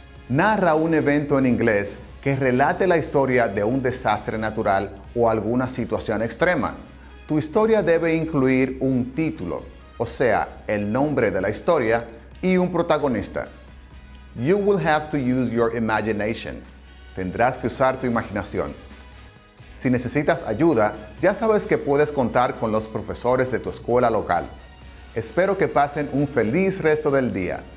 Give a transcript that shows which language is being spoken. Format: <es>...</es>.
<es>Narra un evento en inglés que relate la historia de un desastre natural o alguna situación extrema. Tu historia debe incluir un título, o sea, el nombre de la historia, y un protagonista.</es> <en>You will have to use your imagination.</en> <es>Tendrás que usar tu imaginación. Si necesitas ayuda, ya sabes que puedes contar con los profesores de tu escuela local. Espero que pasen un feliz resto del día.</es>